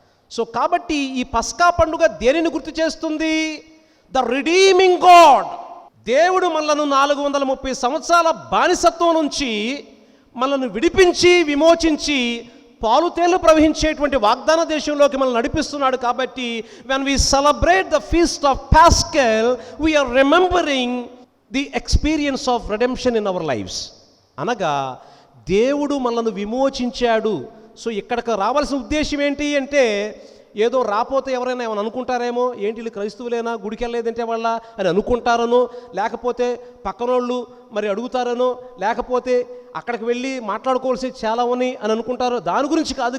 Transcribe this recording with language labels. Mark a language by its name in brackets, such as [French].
[Telugu] So కాబట్టి ఈ పస్కా పండుగ దేనిని గుర్తు చేస్తుంది? [English] The redeeming God. [Telugu] దేవుడు మనలను 430 సంవత్సరాల బానిసత్వం నుంచి మనల్ని విడిపించి, విమోచించి పాలుతేళ్లు ప్రవహించేటువంటి వాగ్దాన దేశంలోకి మనం నడిపిస్తున్నాడు. [English] కాబట్టి when we celebrate the feast of Paschal, we are remembering the experience of redemption in our lives. [Telugu] అనగా దేవుడు మనల్ని విమోచించాడు. సో ఇక్కడికి రావాల్సిన ఉద్దేశం ఏంటి అంటే, ఏదో రాపోతే ఎవరైనా ఏమైనా అనుకుంటారేమో, ఏంటి వీళ్ళు క్రైస్తవులేనా, గుడికి వెళ్ళలేదంటే వాళ్ళ అని అనుకుంటారనో, లేకపోతే పక్కనోళ్ళు మరి అడుగుతారనో, లేకపోతే అక్కడికి వెళ్ళి మాట్లాడుకోవాల్సి చాలా ఉన్నాయి అని అనుకుంటారు. దాని గురించి కాదు.